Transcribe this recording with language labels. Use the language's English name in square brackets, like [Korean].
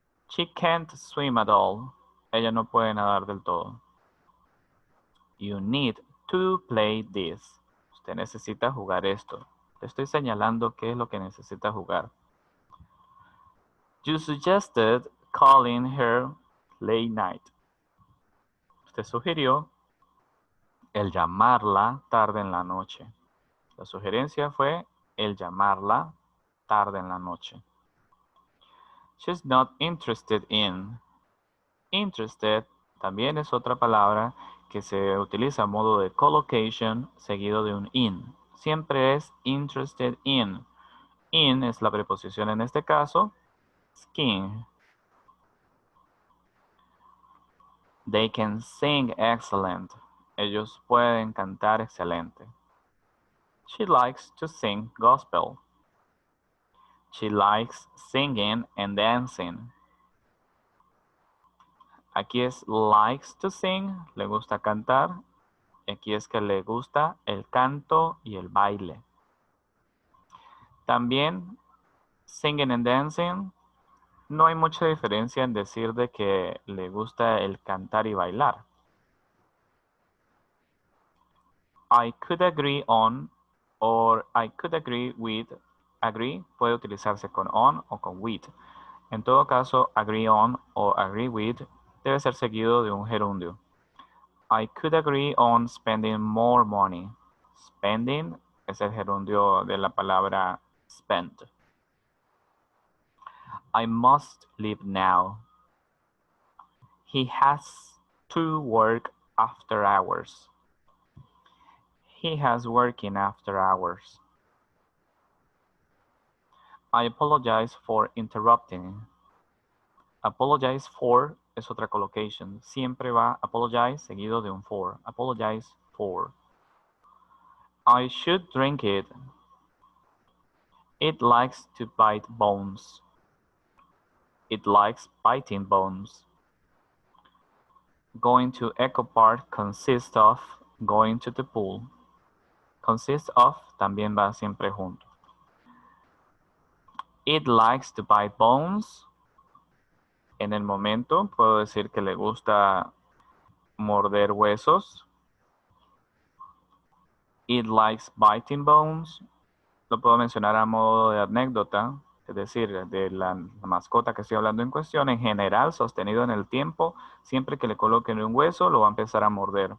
[English] She can't swim at all. [Spanish] Ella no puede nadar del todo. [English] You need to play this. [Spanish] Usted necesita jugar esto. Te estoy señalando qué es lo que necesita jugar. [English] You suggested calling her late night. [Spanish] Usted sugirió el llamarla tarde en la noche. La sugerencia fue el llamarla tarde en la noche. [English] She's not interested in. [Spanish] Interested también es otra palabra que se utiliza a modo de collocation seguido de un in. Siempre es interested in. In es la preposición en este caso. [English] Skiing. They can sing excellent. [Spanish] Ellos pueden cantar excelente. [English] She likes to sing gospel. She likes singing and dancing. [Spanish] Aquí es likes to sing, le gusta cantar. Aquí es que le gusta el canto y el baile. También [English] singing and dancing, [Spanish] no hay mucha diferencia en decir de que le gusta el cantar y bailar. [English] I could agree on or I could agree with. [Spanish] Agree puede utilizarse con on o con with. En todo caso, agree on o agree with debe ser seguido de un gerundio. [English] I could agree on spending more money. Spending [Spanish] es el gerundio de la palabra [English] spend. I must leave now. He has to work after hours. He has working after hours. I apologize for interrupting. [Spanish] Apologize for es otra collocation. Siempre va apologize seguido de un for. [English] Apologize for. I should drink it. It likes to bite bones. It likes biting bones. Going to Echo Park consists of going to the pool. [Spanish] Consists of también va siempre junto. [English] It likes to bite bones. [Spanish] En el momento puedo decir que le gusta morder huesos. [English] It likes biting bones. [Spanish] Lo puedo mencionar a modo de anécdota, es decir, de la mascota que estoy hablando en cuestión, en general, sostenido en el tiempo, siempre que le coloquen un hueso, lo va a empezar a morder.